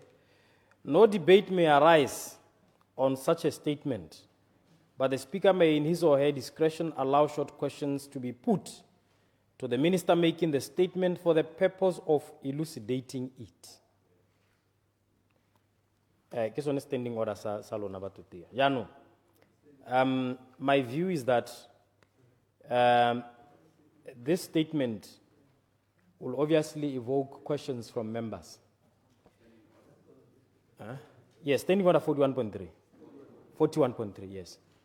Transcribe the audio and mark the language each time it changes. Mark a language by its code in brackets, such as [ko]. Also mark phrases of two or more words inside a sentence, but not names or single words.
[en] No debate may arise on such a statement, but the Speaker may, in his or her discretion, allow short questions to be put to the Minister making the statement for the purpose of elucidating it. [tn] ke sone [en] standing order [tn] sa lona batho tea. Jaanong, [en] my view is that this statement will obviously evoke questions from members. Yes, standing order 41.3. 41.3, yes.